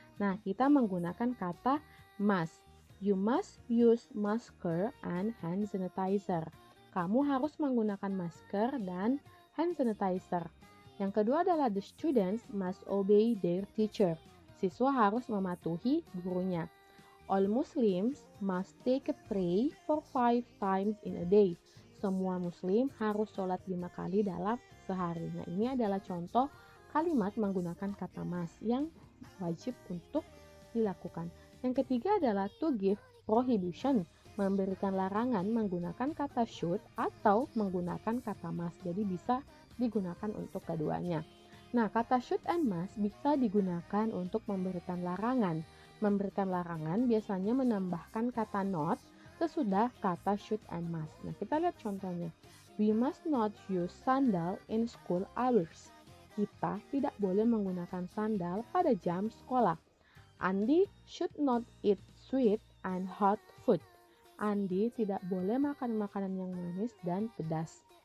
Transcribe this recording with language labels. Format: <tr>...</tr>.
<id>Nah, kita menggunakan kata must.</id> <en>You must use masker and hand sanitizer.</en> <id>Kamu harus menggunakan masker dan hand sanitizer. Yang kedua adalah</id> <en>the students must obey their teacher.</en> <id>Siswa harus mematuhi gurunya.</id> <en>All Muslims must take a pray for 5 times in a day.</en> <id>Semua Muslim harus sholat 5 kali dalam sehari. Nah, ini adalah contoh kalimat menggunakan kata must yang wajib untuk dilakukan. Yang ketiga adalah</id> <en>to give prohibition,</en> <id>memberikan larangan menggunakan kata should atau menggunakan kata must. Jadi bisa digunakan untuk keduanya. Nah, kata should and must bisa digunakan untuk memberikan larangan. Memberikan larangan biasanya menambahkan kata not sesudah kata should and must. Nah, kita lihat contohnya.</id> <en>We must not use sandal in school hours.</en> <id>Kita tidak boleh menggunakan sandal pada jam sekolah.</id> <en>Andy should not eat sweet and hot food.</en> <id>Andy tidak boleh makan makanan yang manis dan pedas.</id>